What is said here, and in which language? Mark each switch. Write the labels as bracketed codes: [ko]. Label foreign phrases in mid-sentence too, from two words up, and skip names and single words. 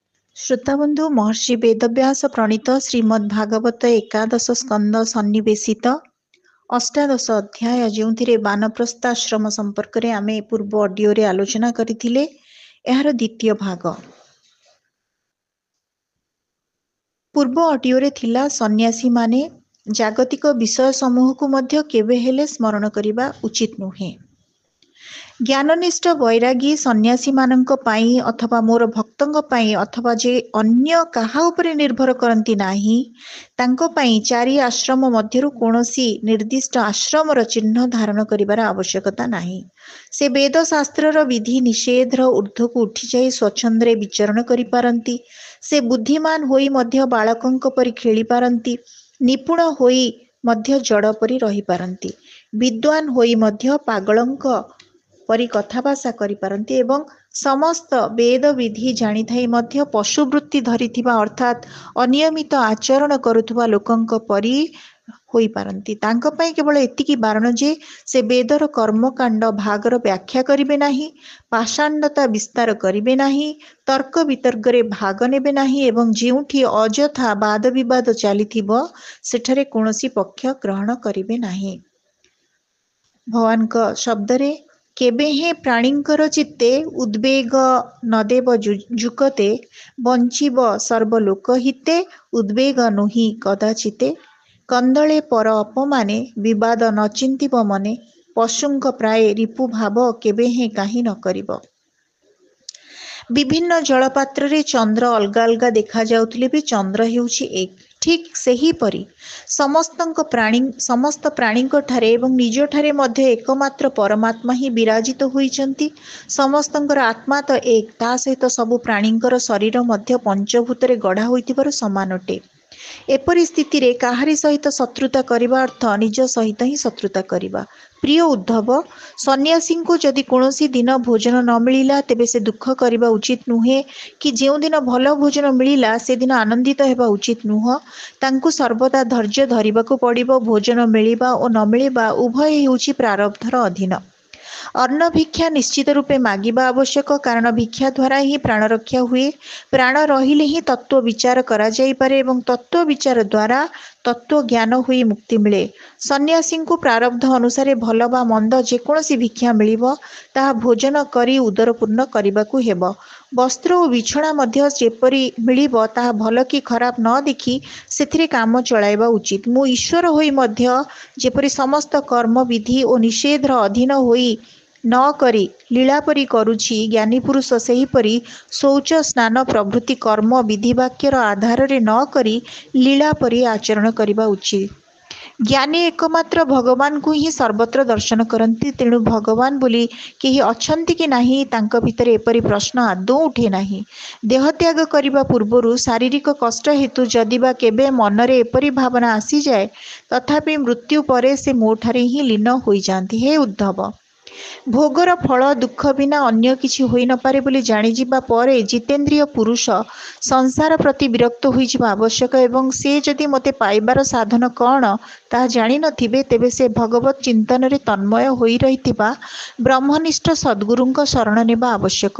[or] ଶ୍ରୋତାବନ୍ଧୁ ମହର୍ଷି ବେଦବ୍ୟାସ ପ୍ରଣୀତ ଶ୍ରୀମଦ୍ଭାଗବତ ଏକାଦଶ ସ୍କନ୍ଧ ସନ୍ନିବେଶିତ ଅଷ୍ଟାଦଶ ଅଧ୍ୟାୟ ଯୋ ବାନପ୍ରସ୍ଥାଶ୍ରମ ସମ୍ପର୍କ ମେଁ ଆମେ ପୂର୍ବ ଅଡିଓ ରେ ଆଲୋଚନା କରିଥିଲେ। ଏହାର ଦ୍ୱିତୀୟ ଭାଗ ପୂର୍ବ ଅଡିଓ ରେ ଥିଲା ସନ୍ନ୍ୟାସୀ ମାନେ ଜାଗତିକ ବିଷୟ ସମୂହ କୋ ମଧ୍ୟ କେବେ ହେଲେ ସ୍ମରଣ କରିବା ଉଚିତ ନୁହେଁ। ଜ୍ଞାନନିଷ୍ଠ ବୈରାଗୀ ସନ୍ନ୍ୟାସୀ ମାନଙ୍କ ପାଇଁ ଅଥବା ମୋର ଭକ୍ତଙ୍କ ପାଇଁ ଅଥବା ଯେ ଅନ୍ୟ କାହା ଉପରେ ନିର୍ଭର କରନ୍ତି ନାହିଁ ତାଙ୍କ ପାଇଁ ଚାରି ଆଶ୍ରମ ମଧ୍ୟରୁ କୌଣସି ନିର୍ଦ୍ଦିଷ୍ଟ ଆଶ୍ରମର ଚିହ୍ନ ଧାରଣ କରିବାର ଆବଶ୍ୟକତା ନାହିଁ। ସେ ବେଦ ଶାସ୍ତ୍ରର ବିଧି ନିଷେଧର ଊର୍ଦ୍ଧ୍ୱକୁ ଉଠି ଯାଇ ସ୍ୱଚ୍ଛନ୍ଦରେ ବିଚରଣ କରି ପାରନ୍ତି। ସେ ବୁଦ୍ଧିମାନ ହୋଇ ମଧ୍ୟ ବାଳକଙ୍କ ପରି ଖେଳି ପାରନ୍ତି। ନିପୁଣ ହୋଇ ମଧ୍ୟ ଜଡ଼ ପରି ରହି ପାରନ୍ତି। ବିଦ୍ୱାନ ହୋଇ ମଧ୍ୟ ପାଗଳଙ୍କ ପରି କଥାଭାଷା କରି ପାରନ୍ତି ଏବଂ ସମସ୍ତ ବେଦ ବିଧି ଜାଣି ଥାଇ ମଧ୍ୟ ପଶୁବୃତ୍ତି ଧରିଥିବା ଅର୍ଥାତ ଅନିୟମିତ ଆଚରଣ କରୁଥିବା ଲୋକଙ୍କ ପରି ହୋଇ ପାରନ୍ତି। ତାଙ୍କ ପାଇଁ କେବଳ ଏତିକି ବାରଣ ଯେ ସେ ବେଦର କର୍ମକାଣ୍ଡ ଭାଗର ବ୍ୟାଖ୍ୟା କରିବେ ନାହିଁ, ପାଷଣ୍ଡତା ବିସ୍ତାର କରିବେ ନାହିଁ, ତର୍କ ବିତର୍କରେ ଭାଗ ନେବେ ନାହିଁ ଏବଂ ଯେଉଁଠି ଅଯଥା ବାଦ ବିବାଦ ଚାଲିଥିବ ସେଠାରେ କୌଣସି ପକ୍ଷ ଗ୍ରହଣ କରିବେ ନାହିଁ। ଭଗବାନଙ୍କ ଶବ୍ଦରେ କେବେ ହେଁ ପ୍ରାଣୀଙ୍କର ଚିତ୍ତେ ଉଦ୍‌ବେଗ ନ ଦେବ ଯୁକ୍ତେ ବଞ୍ଚିବ ସର୍ବଲୋକ ହିତେ ଉଦ୍‌ବେଗ ନୁହି କଦାଚିତେ କନ୍ଦଳେ ପର ଅପମାନେ ବିବାଦ ନ ଚିନ୍ତିବ ମନେ ପଶୁଙ୍କ ପ୍ରାୟ ରିପୁ ଭାବ କେବେ ହେଁ କାହିଁ ନ କରିବ। ବିଭିନ୍ନ ଜଳପାତ୍ର ରେ ଚନ୍ଦ୍ର ଅଲଗା ଅଲଗା ଦେଖା ଯାଉଥିଲେ ଭି ଚନ୍ଦ୍ର ହେଉଛି ଏକ। ଠିକ ସେହି ପରି ସମସ୍ତ ପ୍ରାଣୀଙ୍କ ଠାରେ ଏବଂ ନିଜ ଠାରେ ମଧ୍ୟ ଏକମାତ୍ର ପରମାତ୍ମା ହିଁ ବିରାଜିତ ହୋଇଛନ୍ତି। ସମସ୍ତଙ୍କର ଆତ୍ମା ତ ଏକ, ତା ସହିତ ସବୁ ପ୍ରାଣୀଙ୍କର ଶରୀର ମଧ୍ୟ ପଞ୍ଚଭୂତରେ ଗଢ଼ା ହୋଇଥିବାରୁ ସମାନ ଅଟେ। ଏପରି ସ୍ଥିତି ରେ କାହାରି ସହିତ ଶତ୍ରୁତା କରିବା ଅର୍ଥ ନିଜ ସହିତ ହିଁ ଶତ୍ରୁତା କରିବା। ପ୍ରିୟ ଉଦ୍ଧବ, ସନ୍ନ୍ୟାସୀ କୋ ଯଦି କୌଣସି ଦିନ ଭୋଜନ ନ ମିଳିଲା ତେବେ ସେ ଦୁଃଖ କରିବା ଉଚିତ ନୁହେଁ କି ଯେଉଁ ଦିନ ଭଲ ଭୋଜନ ମିଳିଲା ସେ ଦିନ ଆନନ୍ଦିତ ହେବା ଉଚିତ ନୁହେଁ। ତାଙ୍କୁ ସର୍ବଦା ଧୈର୍ଯ୍ୟ ଧରିବାକୁ ପଡ଼ିବ। ଭୋଜନ ମିଳିବା ଓ ନ ମିଳିବା ଉଭୟ ହେଉଛି ପ୍ରାରବ୍ଧର ଅଧୀନ। ଅନ୍ନ ଭିକ୍ଷା ନିଶ୍ଚିତ ରୂପେ ମାଗିବା ଆବଶ୍ୟକ, କାରଣ ଭିକ୍ଷା ଦ୍ୱାରା ହିଁ ପ୍ରାଣ ରକ୍ଷା ହୁଏ। ପ୍ରାଣ ରହିଲେ ହିଁ ତତ୍ତ୍ୱ ବିଚାର କରା ଯାଇ ପାରେ ଏବଂ ତତ୍ତ୍ୱ ବିଚାର ଦ୍ୱାରା ତତ୍ତ୍ୱ ଜ୍ଞାନ ହୋଇ ମୁକ୍ତି ମିଳେ। ସନ୍ନ୍ୟାସୀ କୋ ପ୍ରାରବ୍ଧ ଅନୁସାରେ ଭଲ ବା ମନ୍ଦ ଯେକୌଣସି ଭିକ୍ଷା ମିଳିବ ତାହା ଭୋଜନ କରି ଉଦରପୂର୍ଣ୍ଣ କରିବାକୁ ହେବ। ବସ୍ତ୍ର ଓ ବିଛଣା ମଧ୍ୟ ଯେପରି ମିଳିବ ତାହା ଭଲ କି ଖରାପ ନ ଦେଖି ସେଥିରେ କାମ ଚଳାଇବା ଉଚିତ। ମୁଁ ଈଶ୍ୱର ହୋଇ ମଧ୍ୟ ଯେପରି ସମସ୍ତ କର୍ମ ବିଧି ଓ ନିଷେଧର ଅଧୀନ ହୋଇ ନ କରି ଲୀଳା ପରି କରୁଛି, ଜ୍ଞାନୀ ପୁରୁଷ ସେହିପରି ଶୌଚ ସ୍ନାନ ପ୍ରଭୃତି କର୍ମ ବିଧି ବାକ୍ୟର ଆଧାର ରେ ନ କରି ଲୀଳା ପରି ଆଚରଣ କରିବା ଉଚିତ। ଜ୍ଞାନୀ ଏକମାତ୍ର ଭଗବାନ କୋ ହିଁ ସର୍ବତ୍ର ଦର୍ଶନ କରନ୍ତି। ତେଣୁ ଭଗବାନ ବୋଲି କେହି ଅଛନ୍ତି କି ନାହିଁ ତାଙ୍କ ଭିତରେ ଏପରି ପ୍ରଶ୍ନ ଆଦୌ ଉଠେ ନାହିଁ। ଦେହ ତ୍ୟାଗ କରିବା ପୂର୍ବରୁ ଶାରୀରିକ କଷ୍ଟ ହେତୁ ଯଦିବା କେବେ ମନରେ ଏପରି ଭାବନା ଆସି ଯାଏ ତଥାପି ମୃତ୍ୟୁ ପରେ ସେ ମୋ ଠାରେ ହିଁ ଲୀନ ହୋଇ ଯାଆନ୍ତି। ହେ ଉଦ୍ଧବ, ଭୋଗର ଫଳ ଦୁଃଖ ବିନା ଅନ୍ୟ କିଛି ହୋଇ ନ ପାରେ ବୋଲି ଜାଣି ଯିବା ପରେ ଜିତେନ୍ଦ୍ରିୟ ପୁରୁଷ ସଂସାର ପ୍ରତି ବିରକ୍ତ ହୋଇ ଯିବା ଆବଶ୍ୟକ ଏବଂ ସେ ଯଦି ମତେ ପାଇବାର ସାଧନ କଣ ତା ଜାଣି ନ ଥିବେ ତେବେ ସେ ଭଗବତ ଚିନ୍ତନ ରେ ତନ୍ମୟ ହୋଇ ରହିଥିବା ବ୍ରହ୍ମନିଷ୍ଠ ସଦ୍‌ଗୁରୁଙ୍କ ଶରଣ ନେବା ଆବଶ୍ୟକ।